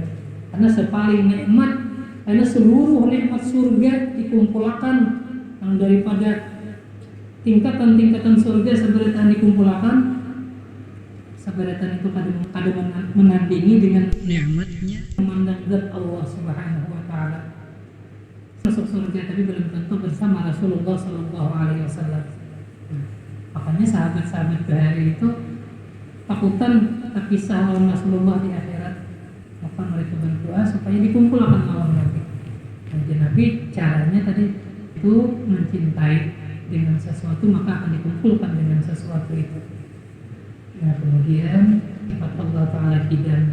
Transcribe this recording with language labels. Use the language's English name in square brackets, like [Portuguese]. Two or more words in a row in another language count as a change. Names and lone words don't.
[Indonesian] Karena sepaling nikmat, karena seluruh nikmat surga dikumpulkan, yang daripada tingkatan-tingkatan surga seberatan dikumpulkan, seberatan itu kada menandingi dengan nikmatnya memandang zat Allah [Arabic] سبحانه وتعالى. [Indonesian] Masuk surga tapi belum tentu bersama Rasulullah [Arabic] صلى الله عليه وسلم. [Indonesian] Makanya sahabat-sahabat bahari itu takutan terpisah lawan Rasulullah di akhirat. Maka mereka berdoa supaya dikumpulkan lawan Nabi. Dan Nabi caranya tadi itu mencintai dengan sesuatu, maka akan dikumpulkan dengan sesuatu itu. Nah kemudian sifat Allah Ta'ala kidan.